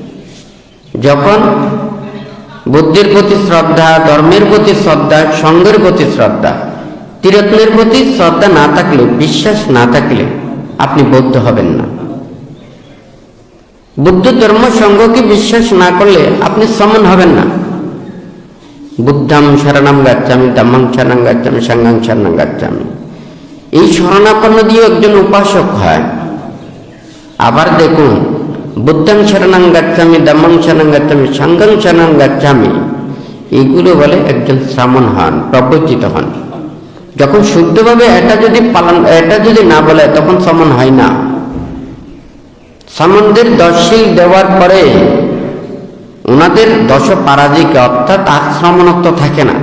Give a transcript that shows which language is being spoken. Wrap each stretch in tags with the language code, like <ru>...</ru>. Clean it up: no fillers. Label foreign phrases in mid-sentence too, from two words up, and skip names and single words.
<bn>যখন বুদ্ধের প্রতি শ্রদ্ধা, ধর্মের প্রতি শ্রদ্ধা, সঙ্গের প্রতি শ্রদ্ধা, ত্রিরত্নের প্রতি শ্রদ্ধা না থাকলে, বিশ্বাস না থাকলে আপনি বৌদ্ধ হবেন না। বুদ্ধ ধর্ম সংঘকে বিশ্বাস না করলে আপনি সমন হবেন না।</bn> <pi>বুদ্ধাং শরণং গচ্ছামি, ধম্মং শরণং গচ্ছামি, সংঘং শরণং গচ্ছামি,</pi> <bn>এই শরণাপন্ন দিয়ে একজন উপাসক হয়। আবার দেখুন,</bn> <pi>বুদ্ধং শরণং গচ্ছামি, ধম্মং শরণং গচ্ছামি, সংঘং শরণং গচ্ছামি,</pi> <bn>এইগুলো বলে একজন শ্রামণ হন, প্রবজ্জিত হন। যখন শুদ্ধভাবে এটা যদি না বলে তখন সমন হয় না। সামনদের দশশীল দেওয়ার পরে ওনাদের দশ পারাজিকে অর্থাৎ আর শ্রমণত্ব থাকে না।</bn>